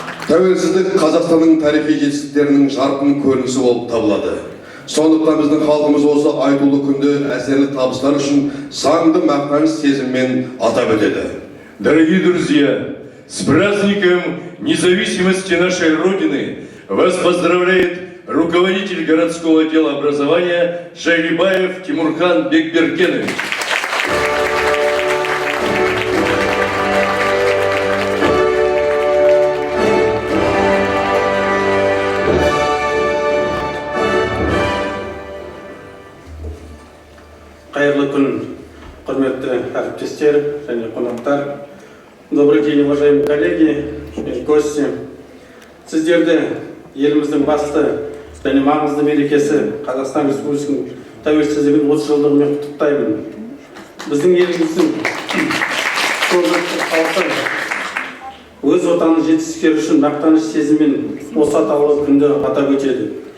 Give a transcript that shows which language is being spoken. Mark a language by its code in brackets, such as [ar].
[kk] Тәуелсіздік Қазақстанның тарихи жетістіктерінің жарқын көрінісі болып табылады. Сондықтан біздің халқымыз осы айтулы күнді әсерлі табыстар үшін заңды мақтаныш сезіммен атап өтеді. [ru] Дорогие друзья, с праздником независимости нашей Родины вас поздравляет руководитель городского отдела образования Шайлибаев Тимурхан Бекбергенович. [kk] Қайырлы күн, құрметті әріптестер және қонақтар. [ru] Добрый день, уважаемые коллеги и гости. [kk] Сіздерді еліміздің басты және маңызды мерекесі Қазақстан Республикасының тәуелсіздігінің 30 жылдығымен құттықтаймын. Біздің еліміздің халқы өз отанының жетістіктері үшін мақтаныш сезіммен осы атаулы күнді атап өтеді.